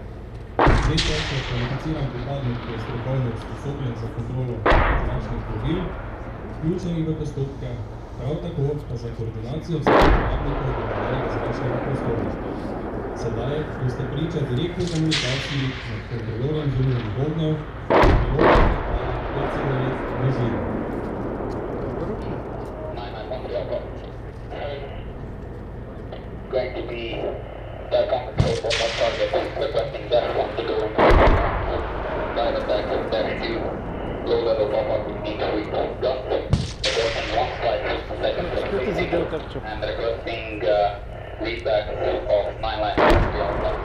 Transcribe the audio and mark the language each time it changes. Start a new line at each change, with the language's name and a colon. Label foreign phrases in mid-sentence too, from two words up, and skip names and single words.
Slovenian: Jeter je kvalificiran pripadnik, ki je strokovno usposobljen za kontrolo zračnih plovil, vključenih v postopke, prav tako pa za koordinacijo vseh uporabnikov globalnega zračnega prostora. Sedaj boste priča direktni komunikaciji med kontrolorjem združenih ognjev, pilotom ter civilnim režimom.
English: Going to be the control for my target, requesting that one to go dive attack, dash 2, low level pop-up with D3 guns, requesting one flight, second and requesting lead back of 9 line beyond that.